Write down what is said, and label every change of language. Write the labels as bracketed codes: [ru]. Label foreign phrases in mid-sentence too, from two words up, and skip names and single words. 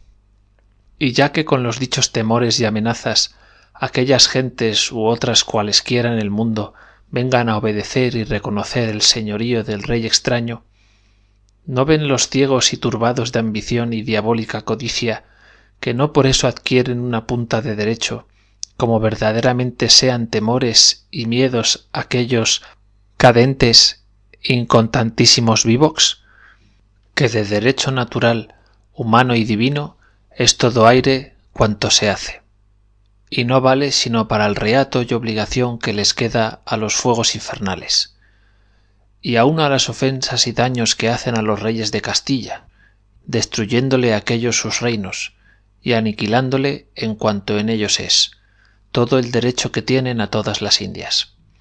[es] Y ya que con los dichos temores y amenazas aquellas gentes u otras cualesquiera en el mundo vengan a obedecer y reconocer el señorío del rey extraño, ¿no ven los ciegos y turbados de ambición y diabólica codicia que no por eso adquieren una punta de derecho, como verdaderamente sean temores y miedos aquellos [la] cadentes incontantísimos vivox? [es] Que de derecho natural, humano y divino, es todo aire cuanto se hace, y no vale sino para el reato y obligación que les queda a los fuegos infernales, y aun a las ofensas y daños que hacen a los reyes de Castilla, destruyéndole aquellos sus reinos, y aniquilándole en cuanto en ellos es, todo el derecho que tienen a todas las Indias.